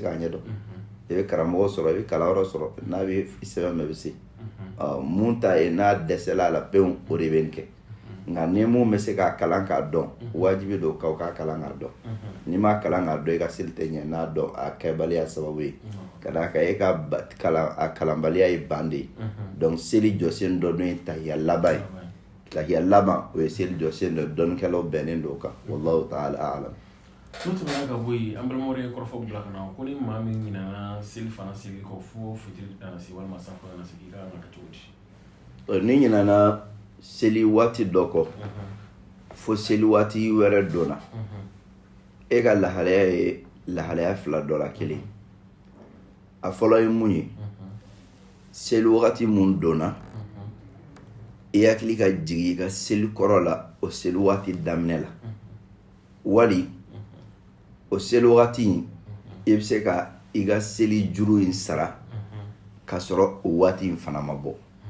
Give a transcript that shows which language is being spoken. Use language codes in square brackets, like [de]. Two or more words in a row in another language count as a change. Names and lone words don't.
[bm] k'a ɲɛdɔn i bɛ karamɔgɔ sɔrɔ i bɛ kalanyɔrɔ sɔrɔ n'a bɛ sɛbɛn mɛn i bɛ se mun ta ye n'a dɛsɛla a la pewu o de bɛ nin kɛ nka ni mun bɛ se k'a kalan k'a dɔn wajibi don k'aw k'a kalan k'a dɔn n'i m'a kalan k'a dɔn i ka seli tɛ ɲɛ n'a dɔn a kɛbaliya sababu ye ka d'a kan e ka a kalanbaliya ye ban de ye donc seli jɔsen dɔ ye tahiya laban ye tahiya laban o ye seli jɔsen dɔ dɔnnikɛlaw bɛnnen don o kan [ar] والله تعالى أعلم. [bm] n'o tɛmɛna ka bɔ yen an balimaw ye kɔrɔfɔ bila ka na ko ni maa min ɲinɛna seli fana seli kɔ fo fitiri kana se walima safo kana se k'i ka kan ka kɛ cogo di. ni ɲinɛna seli waati dɔ kɔ fo seli waati wɛrɛ donna e ka lahalaya ye lahalaya fila dɔ la kelen a fɔlɔ ye mun ye seli wagati mun donna i hakili ka jigin i ka seli kɔrɔ la o seli waati daminɛ la wali o seli wagati in i bɛ se ka i ka seli juru in sara ka sɔrɔ o waati in fana ma bɔ